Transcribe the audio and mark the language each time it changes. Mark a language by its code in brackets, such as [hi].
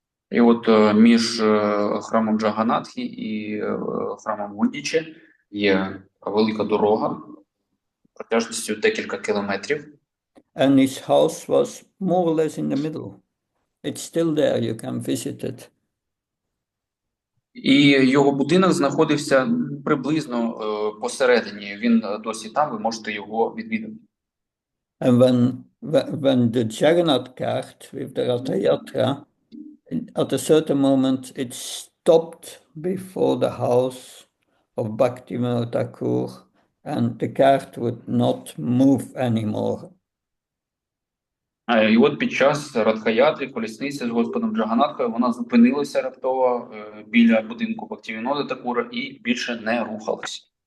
[uk] І от між храмом Джаганатхі і храмом Гундіче є велика дорога протяжністю декілька кілометрів. [en] And his house was more or less in the middle. It's still there, you can visit it. [uk] І його будинок знаходився приблизно посередині. Він досі там, ви можете його відвідати. [en] And when the Jagannath cart with the Ratha Yatra, at a certain moment, it stopped before the house of Bhaktivinoda Thakur, and the cart would not move anymore. [uk] І от під час Радхаятри, колісниця з Господом Джаганатхою, вона зупинилася раптово біля будинку Бхактивінода Такура і більше не рухалася.